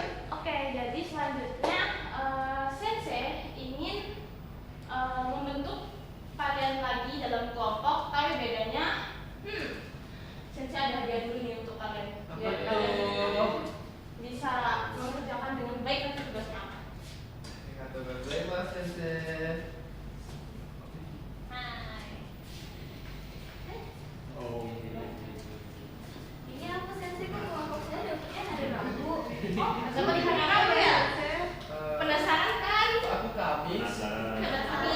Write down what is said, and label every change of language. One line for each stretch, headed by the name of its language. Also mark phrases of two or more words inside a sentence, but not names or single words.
Indonesian: Oke, jadi selanjutnya Sensei ingin membentuk kalian lagi dalam kelompok, tapi bedanya Sensei ada hadiah dulu nih untuk kalian. Biar Apa kalian tuh? bisa mengerjakan dengan baik nanti tugasnya apa.
Japanese: ありがとうございます、先生.
Indonesian: Hai. Oh. Ini aku sensei kok kelompok saya dapetnya hari Rabu. Sama di hari Rabu ya? Penasaran kan? Aku Kamis. Penasaran. Ada Kamis.